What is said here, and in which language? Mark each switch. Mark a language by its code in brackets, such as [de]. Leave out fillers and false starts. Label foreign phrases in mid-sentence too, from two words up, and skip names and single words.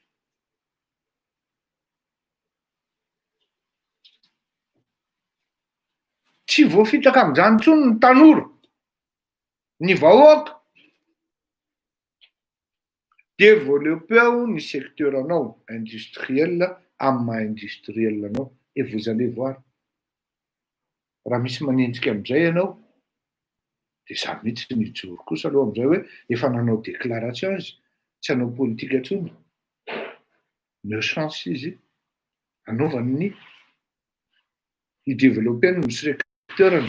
[mg] Tsy voafitaka amin'izany intsony ny tanora, ny vahoaka. Développez ny secteur anao industriel amin'ny maha industriel anao [fr] et vous allez voir. [mg] Raha misy manenjika am'izay ianao, de za mihitsy mijoro kosa aloha am'izay hoe efa nanao déclaration izy, tsy hanao politika intsony. Meo chance izy anaovany ny i-développer ny secteur-ny.